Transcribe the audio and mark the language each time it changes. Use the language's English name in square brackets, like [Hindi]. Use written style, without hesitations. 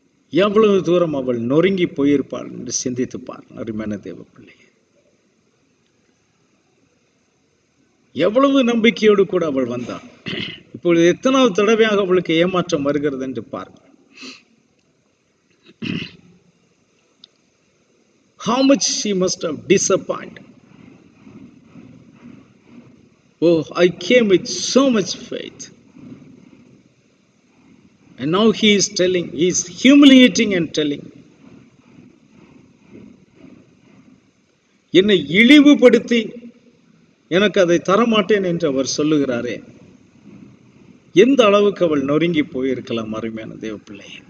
[Tamil] எவ்வளவு தூரம் அவள் நொறுங்கி போயிருப்பாள் என்று சிந்தித்து பாருங்கள் அருமையான தேவ பிள்ளை. எவ்வளவு நம்பிக்கையோடு கூட அவள் வந்தாள். இப்பொழுது எத்தனாவது தடவையாக அவளுக்கு ஏமாற்றம் வருகிறது என்று பாருங்கள். [English] How much she must have disappointed. Oh, I came with so much faith. And now he is humiliating and telling, [Tamil] என்னை இழிவுபடுத்தி எனக்கு அதை தரமாட்டேன் என்று அவர் சொல்லுகிறாரே. எந்த அளவுக்கு அவள் நொறுங்கி போயிருக்கலாம் அருமையான தேவ பிள்ளை.